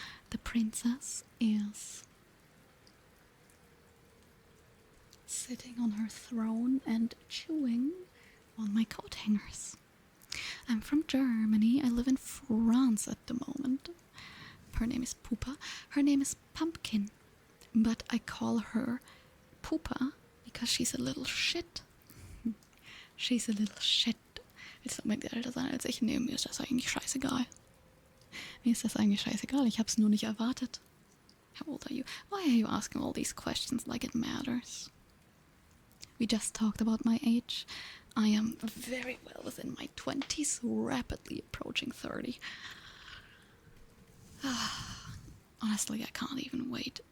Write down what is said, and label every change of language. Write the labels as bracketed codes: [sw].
[en] The princess is sitting on her throne and chewing on my coat hangers. I'm from Germany. I live in France at the moment. Her name is Poopa. Her name is Pumpkin. But I call her Poopa because she's a little shit. She's a little shit. [de] Willst du unbedingt älter sein als ich? Nee, mir ist das eigentlich scheißegal. Mir ist das eigentlich scheißegal. Ich hab's nur nicht erwartet. [en] How old are you? Why are you asking all these questions like it matters? We just talked about my age. I am very well within my 20s, rapidly approaching 30. Honestly, I can't even wait.